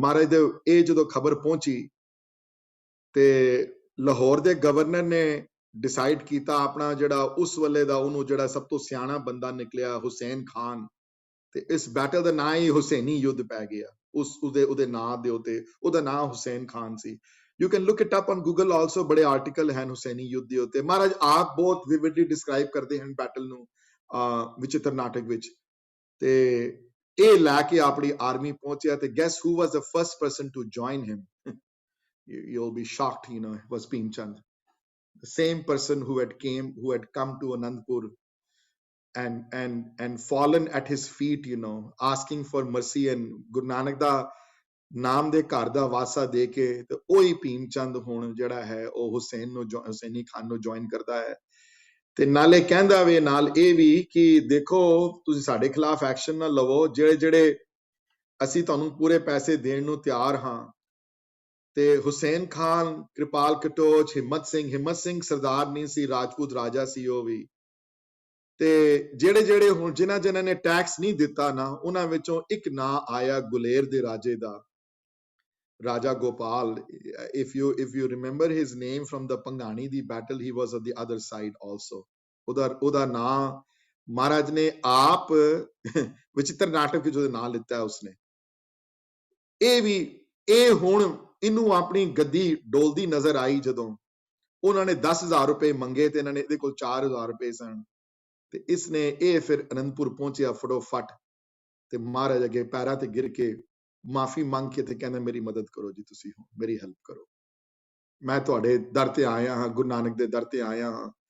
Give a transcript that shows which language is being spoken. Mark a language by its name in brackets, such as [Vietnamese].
[Punjabi] ਮਹਾਰਾਜ ਦੇ ਇਹ ਜਦੋਂ ਖਬਰ ਪਹੁੰਚੀ ਤੇ ਲਾਹੌਰ ਦੇ ਗਵਰਨਰ ਨੇ ਡਿਸਾਈਡ ਕੀਤਾ ਆਪਣਾ ਜਿਹੜਾ ਉਸ ਵੇਲੇ ਦਾ ਉਹਨੂੰ ਜਿਹੜਾ ਸਭ ਤੋਂ ਸਿਆਣਾ ਬੰਦਾ ਨਿਕਲਿਆ ਹੁਸੈਨ ਖਾਨ, ਤੇ ਇਸ ਬੈਟਲ ਦਾ ਨਾਂ ਹੀ ਹੁਸੈਨੀ ਯੁੱਧ ਪੈ ਗਿਆ। ਉਹਦੇ ਨਾਂ ਦੇ ਉੱਤੇ ਉਹਦਾ ਨਾਂ ਹੁਸੈਨ ਖਾਨ ਸੀ। [English] You can look it up on Google also, [Punjabi] ਬੜੇ ਆਰਟੀਕਲ ਹਨ ਹੁਸੈਨੀ ਯੁੱਧ ਦੇ ਉੱਤੇ। ਮਹਾਰਾਜ ਆਪ ਬਹੁਤ ਵਿਵਿਡਲੀ ਡਿਸਕ੍ਰਾਈਬ ਕਰਦੇ ਹਨ ਬੈਟਲ ਨੂੰ ਵਿਚਿਤਰ ਨਾਟਕ ਵਿੱਚ। ਤੇ ਇਹ ਲੈ ਕੇ ਆਪਣੀ ਆਰਮੀ ਪਹੁੰਚਿਆ ਤੇ [English] guess who was the first person to join him? You'll be shocked, you know, it was Bhim Chand, the same person who had come to Anandpur and fallen at his feet, you know, asking for mercy, [Punjabi] and Guru Nanak da ਨਾਮ ਦੇ ਘਰ ਦਾ ਵਾਸਾ ਦੇ ਕੇ ਤੇ ਉਹੀ ਭੀਮ ਚੰਦ ਹੁਣ ਜਿਹੜਾ ਹੈ ਉਹ ਹੁਸੈਨੀ ਖਾਨ ਨੂੰ ਜੁਆਇਨ ਕਰਦਾ ਹੈ ਤੇ ਨਾਲੇ ਕਹਿੰਦਾ ਵੇ ਨਾਲ ਇਹ ਵੀ ਕਿ ਦੇਖੋ ਤੁਸੀਂ ਸਾਡੇ ਖਿਲਾਫ ਐਕਸ਼ਨ ਨਾ ਲਵੋ, ਜਿਹੜੇ ਅਸੀਂ ਤੁਹਾਨੂੰ ਪੂਰੇ ਪੈਸੇ ਦੇਣ ਨੂੰ ਤਿਆਰ ਹਾਂ। ਤੇ ਹੁਸੈਨ ਖਾਨ, ਕਿਰਪਾਲ ਕਟੋਚ, ਹਿੰਮਤ ਸਿੰਘ ਸਰਦਾਰ ਨਹੀਂ ਸੀ, ਰਾਜਪੂਤ ਰਾਜਾ ਸੀ ਉਹ ਵੀ, ਤੇ ਜਿਹੜੇ ਹੁਣ ਜਿਨ੍ਹਾਂ ਨੇ ਟੈਕਸ ਨਹੀਂ ਦਿੱਤਾ ਨਾ ਉਹਨਾਂ ਵਿੱਚੋਂ ਇੱਕ ਨਾਂ ਆਇਆ ਗੁਲੇਰ ਦੇ ਰਾਜੇ ਦਾ, Raja Gopal. [English] If you remember his name from the Pangani di battle, he was on the other side also. [Punjabi] ਉਹਦਾ ਨਾਂ ਮਹਾਰਾਜ ਨੇ ਆਪ ਵਿਚਿਤਰ ਨਾਟਕ ਵਿੱਚ ਉਹਦਾ ਨਾਂ ਲਿੱਤਾ ਉਸਨੇ। ਇਹ ਹੁਣ ਇਹਨੂੰ ਆਪਣੀ ਗੱਦੀ ਡੋਲਦੀ ਨਜ਼ਰ ਆਈ ਜਦੋਂ ਉਹਨਾਂ ਨੇ 10,000 ਰੁਪਏ ਮੰਗੇ ਤੇ ਇਹਨਾਂ ਨੇ ਇਹਦੇ ਕੋਲ 4,000 ਰੁਪਏ ਸਨ ਤੇ ਇਸਨੇ ਇਹ ਫਿਰ ਅਨੰਦਪੁਰ ਪਹੁੰਚਿਆ ਫਟੋਫਟ ਤੇ ਮਹਾਰਾਜ ਅੱਗੇ ਪੈਰਾਂ ਤੇ ਗਿਰ ਕੇ ਮਾਫੀ ਮੰਗ ਕੇ ਤੇ ਕਹਿੰਦਾ ਮੇਰੀ ਮਦਦ ਕਰੋ ਜੀ, ਤੁਸੀਂ ਮੇਰੀ ਹੈਲਪ ਕਰੋ, ਮੈਂ ਤੁਹਾਡੇ ਦਰ ਤੇ ਆਇਆ ਹਾਂ, ਗੁਰੂ ਨਾਨਕ ਦੇ ਦਰ ਤੇ ਆਇਆ ਹਾਂ।